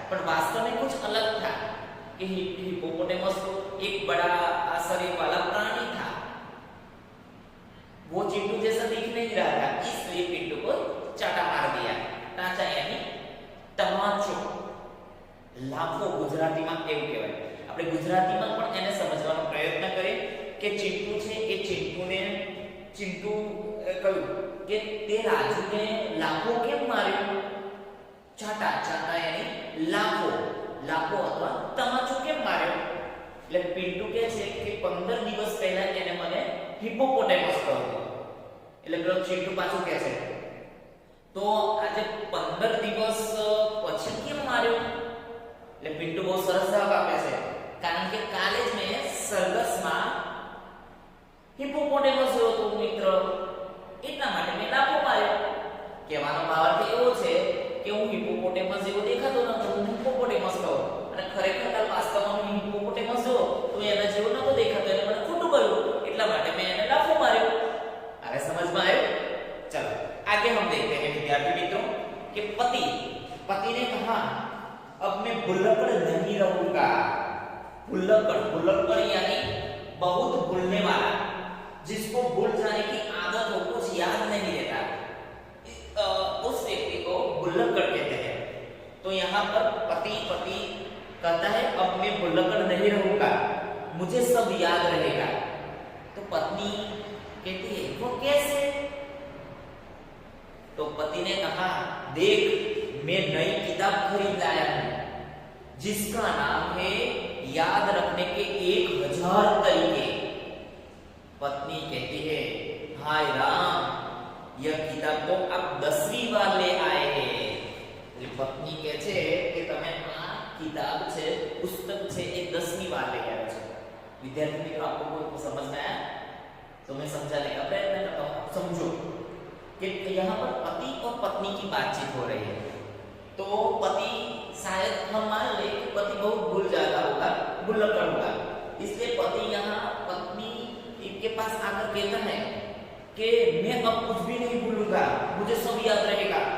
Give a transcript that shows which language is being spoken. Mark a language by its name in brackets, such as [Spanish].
[Hindi] पर वास्तव में कुछ अलग था कि हिप्पोपोटेमस तो एक बड़ा शरीर वाला प्राणी था, वो चिंटू जैसा दिख नहीं रहा था, इसलिए पिंटू को चाटा मार दिया। [Gujarati] टाचा यानी तमाचो, लाफो ગુજરાતીમાં એવું કહેવાય। આપણે ગુજરાતીમાં પણ એને સમજવાનો પ્રયત્ન કરીએ કે चिंटू છે એ चिंटू કહ્યું કે તે રાજુને લાફો કેમ માર્યો। ચાટા यानी લાફો અથવા તમાચો કેમ માર્યો। એટલે પિન્ટુ કહે છે કે 15 દિવસ પહેલા એને મને હિપ્પોપોટેમસ કહ્યું। એટલે પેલો चिंटू પાછું કહે છે, તો આજે 15 દિવસ પછી કેમ માર્યો। એટલે પિન્ટુ બહુ સરસ જવાબ આપે છે, કારણ કે કાલે જ મેં સરઘસમાં હિપ્પોપોટેમસ જોયો તો મિત્ર, એટલા માટે મેં લાફો માર્યો। કહેવાનો ભાવાર્થ એવો છે કે હું હિપ્પોપોટેમસ જેવો દેખાતો નતો, હું હિપ્પોપોટેમસ કહું, અને ખરેખર વાસ્તવમાં હું હિપ્પોપોટેમસ જો તો એના જેવો નતો દેખાતો, એટલે મને ખોટું કહ્યું, એટલા માટે મેં એને લાફો માર્યો। હવે સમજમાં આવ્યું? [Hindi] चलो आगे हम देखते हैं विद्यार्थी मित्रों कि पति ने कहा, अब मैं भुल्लकड़ नहीं रहूंगा। भुल्लकड़ यानी बहुत भूलने वाला, जिसको भूल जाने की आदत हो, कुछ याद नहीं रहता, उस व्यक्ति को भुल्लकड़ कहते हैं। तो यहाँ पर पति कहता है, अब मैं भुल्लकड़ नहीं रहूंगा, मुझे सब याद रहेगा। तो पत्नी कहती है, वो कैसे। तो पति ने कहा, देख मैं नई किताब खरीद लाया हूं जिसका नाम है याद रखने के 1000 तरीके। पत्नी कहती है, हाय राम, यह किताब तो आप 10वीं बार ले आए हैं। [Gujarati] पत्नी કહે છે કે તમે આ કિતાબ છે, પુસ્તક છે એ 10મી વાર લઈ આવ્યા છો। વિદ્યાર્થી મિત્રો, [Hindi] आपको को समझ में आया? तो मैं समझाने का प्रयत्न करता हूं। समझो कि यहाँ पर पति और पत्नी की बातचीत हो रही है। तो पति, शायद हम मान ले कि पति बहुत भूल जाता होगा, भुलक्कड़ होगा, इसलिए पति यहाँ पत्नी के पास आकर कहता है कि मैं अब कुछ भी नहीं भूलूंगा, मुझे सब याद रहेगा।